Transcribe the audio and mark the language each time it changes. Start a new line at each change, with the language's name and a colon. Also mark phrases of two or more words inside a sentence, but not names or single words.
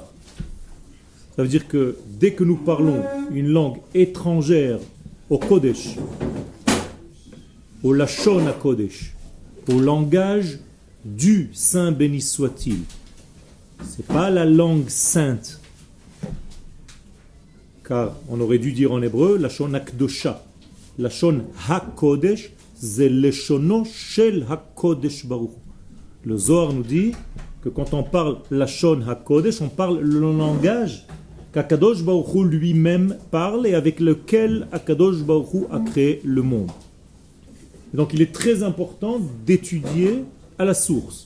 French: Ça veut dire que dès que nous parlons une langue étrangère au Kodesh, au
Hebrew: לשון הקודש,
French: au langage du Saint béni soit-il, c'est pas la langue sainte, car on aurait dû dire en hébreu
Hebrew: לשון הקדושה. לשון הקודש, c'est לשונו של הקדוש ברוך.
French: Le Zohar nous dit que quand on parle
Hebrew: לשון הקודש,
French: on parle le langage qu'Akadosh Baruch Hu lui-même parle et avec lequel Akadosh Baruch Hu a créé le monde. Donc il est très important d'étudier à la source.